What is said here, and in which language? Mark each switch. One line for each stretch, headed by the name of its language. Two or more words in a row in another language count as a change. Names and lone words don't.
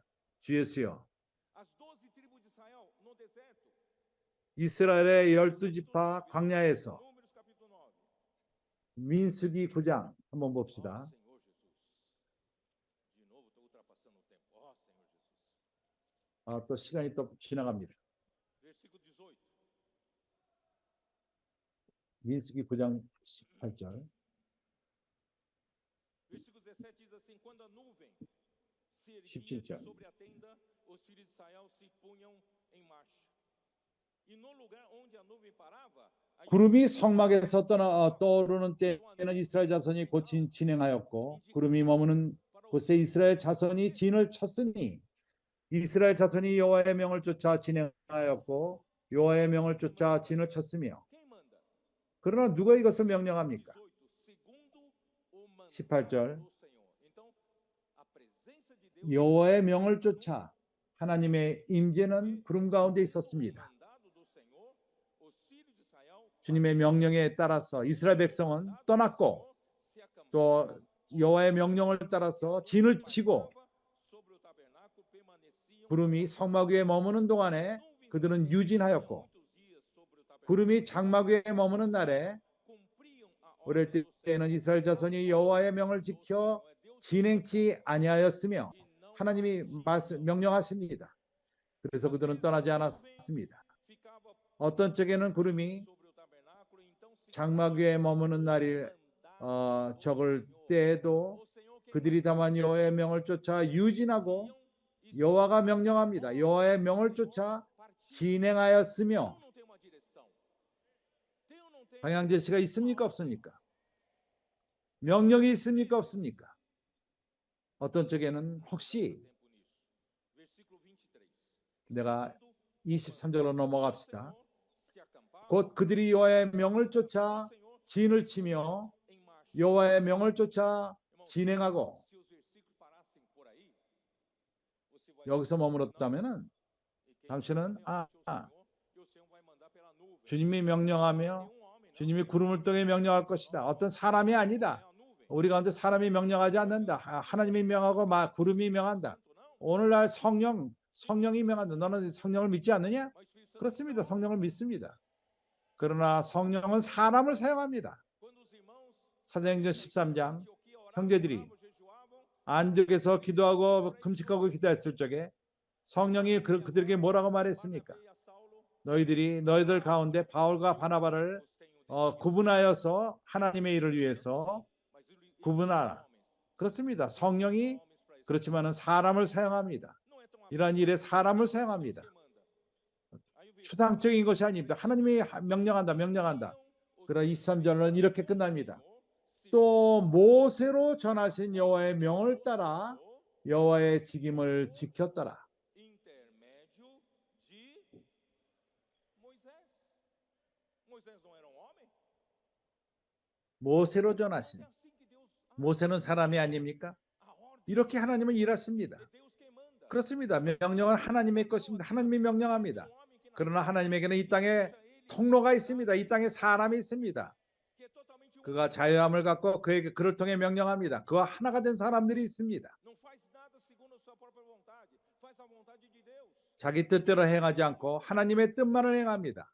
Korean: 주 예수여, 이스라엘의 12지파 광야에서 민수기 9장 한번 봅시다. 또 시간이 또 지나갑니다. 민수기 9장 18절.
Portuguese: Versículo 17 diz assim: quando a nuvem se erguia
Korean: 17절.
Portuguese: sobre a tenda, os filhos de Israel se punham em marcha. E no lugar onde a nuvem parava,
Korean: 구름이 성막에서 떠오르는 때에는 이스라엘 자손이 곧 진행하였고, 구름이 머무는 곳에 이스라엘 자손이 진을 쳤으니 이스라엘 자손이 여호와의 명을 쫓아 진행하였고 여호와의 명을 쫓아 진을 쳤으며.
Portuguese: quem manda?
Korean: 그러나 누가 이것을 명령합니까? 18,
Portuguese: segundo o mandato
Korean: 18절.
Portuguese: do Senhor. Então, a presença de Deus
Korean: 여호와의 명을 쫓아 하나님의 임재는 구름 가운데 있었습니다.
Portuguese: mandado do Senhor, os filhos de Israel
Korean: 주님의 명령에 따라서 이스라엘 백성은 떠났고
Portuguese: se acampavam
Korean: 또 여호와의 명령을 따라서 진을 치고
Portuguese: sobre o tabernáculo, permaneciam
Korean: 구름이 성막 위에 머무는 동안에 그들은 유진하였고
Portuguese: muitos dias sobre o tabernáculo,
Korean: 구름이 장막 위에 머무는 날에
Portuguese: cumpriam a
Korean: 어릴
Portuguese: ordem do Senhor.
Korean: 때에는 이스라엘 자손이 여호와의 명을 지켜 진행치 아니하였으며 하나님이 명령하십니다. 그래서 그들은 떠나지 않았습니다.
Portuguese: Ficava
Korean: 어떤 쪽에는 구름이
Portuguese: sobre o tabernáculo, então se
Korean: 장막 위에 머무는 날이 적을 때에도
Portuguese: o Senhor que
Korean: 그들이 다만 여호와의 명을 쫓아 유진하고 여호와가 명령합니다. 여호와의 명을 쫓아 진행하였으며.
Portuguese: Deus não tem uma direção. Deus não tem
Korean: 방향 제시가 있습니까? 없습니까? 명령이 있습니까? 없습니까? 어떤 쪽에는 혹시
Portuguese: tempo nisso. Versículo 23.
Korean: 내가 23절로 넘어갑시다.
Portuguese: Se acampavam
Korean: 곧 그들이 여호와의 명을 쫓아
Portuguese: Senhor
Korean: 진을 치며
Portuguese: em marcha.
Korean: 여호와의 명을 쫓아
Portuguese: Irmãos,
Korean: 진행하고.
Portuguese: se os versículos parassem por aí, você vai
Korean: 여기서 머물렀다면은
Portuguese: e quem
Korean: 당신은
Portuguese: realmente o Senhor vai mandar pela nuvem.
Korean: 주님이 명령하며
Portuguese: Nenhum homem, não.
Korean: 주님이 구름을 통해 명령할 것이다. 어떤 사람이
Portuguese: É
Korean: 아니다.
Portuguese: a nuvem.
Korean: 우리 가운데 사람이 명령하지 않는다. 하나님이 명하고 구름이 명한다.
Portuguese: Santo, não.
Korean: 오늘날 성령이 명한다. 너는 성령을 믿지 않느냐?
Portuguese: Mas o Espírito Santo
Korean: 그렇습니다.
Portuguese: não.
Korean: 성령을 믿습니다. 그러나 성령은 사람을 사용합니다.
Portuguese: Quando os irmãos
Korean: 사도행전
Portuguese: de
Korean: 13장
Portuguese: Antioquia oravam,
Korean: 형제들이
Portuguese: oravam, jejuavam,
Korean: 안디옥에서 기도하고 금식하고 기도했을 적에 성령이 그들에게 뭐라고 말했습니까?
Portuguese: Barnabé e a Saulo,
Korean: 너희들 가운데 바울과 바나바를
Portuguese: os tenho definido.
Korean: 구분하여서 하나님의 일을 위해서
Portuguese: Mas ele
Korean: 구분하라.
Portuguese: homens,
Korean: 그렇습니다. 성령이
Portuguese: homens para isso.
Korean: 그렇지만은 사람을 사용합니다.
Portuguese: Não é tão
Korean: 이러한 일에 사람을
Portuguese: Deus
Korean: 사용합니다.
Portuguese: que manda. Aí o versículo
Korean: 추상적인 것이 아닙니다. 하나님이 명령한다.
Portuguese: os
Korean: 그러나
Portuguese: filhos
Korean: 23절은 이렇게 끝납니다.
Portuguese: Senhor,
Korean: 또 모세로 전하신 여호와의 명을 따라 여호와의 직임을 지켰더라.
Portuguese: intermédio de Moisés. Moisés não era um homem?
Korean: 모세로
Portuguese: É
Korean: 전하신.
Portuguese: assim que Deus
Korean: 모세는 사람이 아닙니까?
Portuguese: a ordem
Korean: 이렇게 하나님은 일하십니다.
Portuguese: de Deus quem manda.
Korean: 그렇습니다. 명령은 하나님의 것입니다. 하나님이 명령합니다. 그러나 하나님에게는 이 땅에 통로가 있습니다. 이 땅에 사람이 있습니다. 그가 자유함을 갖고 그에게 그를 통해 명령합니다. 그와 하나가 된 사람들이 있습니다. 자기 뜻대로 행하지 않고 하나님의 뜻만을 행합니다.